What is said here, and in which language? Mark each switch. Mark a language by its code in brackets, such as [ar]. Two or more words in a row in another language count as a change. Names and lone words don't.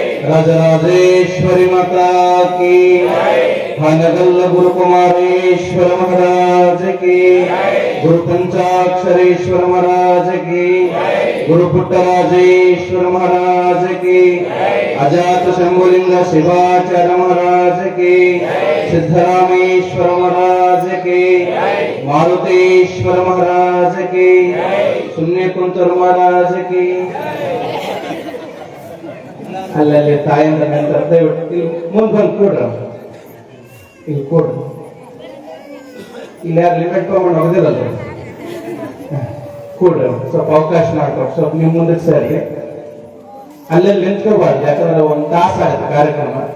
[hi] राजराजेश्वरी माता की, हानगल गुरु कुमारेश्वर महाराज की, गुरु पंचाक्षरेश्वर महाराज की, गुरु पुट्टराजेश्वर महाराज की, अजात शंभुलिंग शिवाचार्य महाराज की, सिद्धरामेश्वर महाराज की, मारुतेश्वर महाराज की, शून्य कुंतूर महाराज की. [kn] ಅಲ್ಲಲ್ಲಿ ತಾಯಿಂದ ನಂತರ ದಯವಿಟ್ಟು ಮುಂದೆ ಬಂದು ಕೊಡ್ರ, ಇಲ್ಲಿ ಕೊಡ್ರಿ. ಇಲ್ಲಿ ಯಾರು ಲಿಮಿಟ್ ತಗೊಂಡು ಹೋಗೋದಿಲ್ಲಲ್ಲ, ಕೊಡ್ರಿ. ಸ್ವಲ್ಪ ಅವಕಾಶ ಮಾಡ್ಕೊಡ್ರಿ, ಸ್ವಲ್ಪ ನೀವು ಮುಂದಕ್ಕೆ ಸೇರಿ. ಅಲ್ಲೆಲ್ಲಿ ನಿಂತ್ಕೋಬಾರ್ದು, ಯಾಕಂದ್ರೆ ಒಂದು ತಾಸು ಆಗುತ್ತೆ ಕಾರ್ಯಕ್ರಮ.